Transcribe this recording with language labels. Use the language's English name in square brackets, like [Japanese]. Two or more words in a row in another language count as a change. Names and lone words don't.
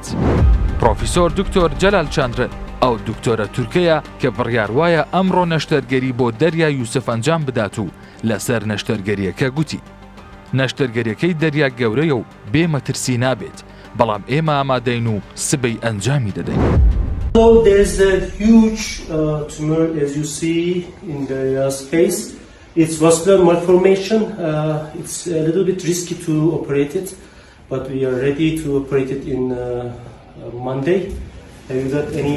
[Central Kurdish] پرۆفیسۆر دکتۆر جەلال چاندرن ئەو دکتۆرە تورکەیە کە بڕیار وایە ئەمڕۆ نەشتەرگەری بۆ دەریا یوسف ئەنجام بدات و لەسەر نەشتەرگەریەکە گوتی نەشتەرگەریەکەی دەریا گەورەیە و بێمەترسی نابێت، بەڵام ئێمە ئامادەین و سبەی ئەنجامی دەدەین. [English] So there's a huge tumor as you see in the space. It's vascular malformation. It's a little bit risky to operate it, but we are ready to operate it in Monday. Have you got any?